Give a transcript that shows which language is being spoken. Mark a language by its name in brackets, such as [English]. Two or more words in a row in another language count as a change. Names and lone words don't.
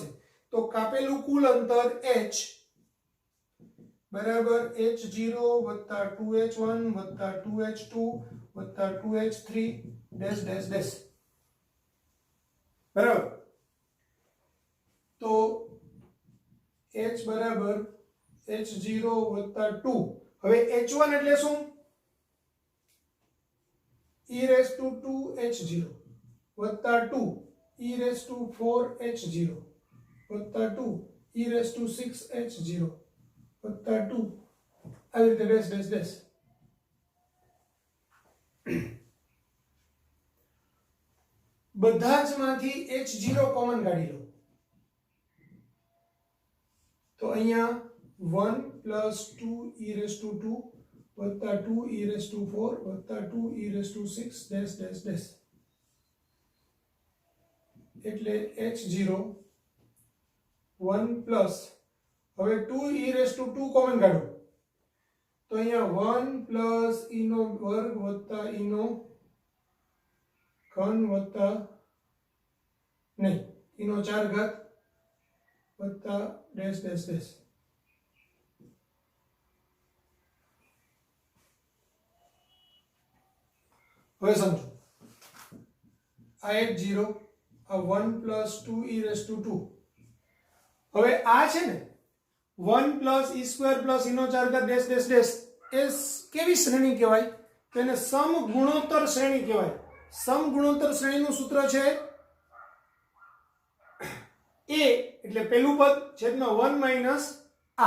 [Gujarati] તો કાપેલું કુલ અંતર h બરાબર h0 + 2h1 + 2h2 + 2h3 [English] dash dash dash [Gujarati] બરાબર. તો h બરાબર h0 + 2. હવે h1 એટલે શું? [English] e raised to 2 h0 + 2 e raised to 4 h0 + 2 e raised to 6 h0 + 2 [Gujarati] આવી રીતે [English] ડેશ ડેશ ડેશ. [Gujarati] બધા જ માંથી h0 કોમન કાઢી લો તો અહીંયા 1 + 2 [English] e raised to 2 [Gujarati] + 2 [English] e raised to 4 [Gujarati] + 2 [English] e raised to 6 dash dash dash [Gujarati] એટલે h0 1 પ્લસ હવે 2 [English] e raised to 2 [Gujarati] કોમન કાઢો તો અહીંયા 1 પ્લસ e નો વર્ગ વત્તા e નો ઘન વત્તા નહીં e નો 4 ઘાત વત્તા [English] dash dash dash. [Gujarati] હવે સમજો આ h0 આ 1 + 2 [English] e raised to 2. [Gujarati] હવે આ છે ને 1 + e² + e નો 4 ઘાત [English] dash dash dash [Gujarati] એ કેવી શ્રેણી કહેવાય? તો એને સમગુણોત્તર શ્રેણી કહેવાય. સમગુણોત્તર શ્રેણીનું સૂત્ર છે a એટલે પહેલું પદ છેદમાં 1 - r.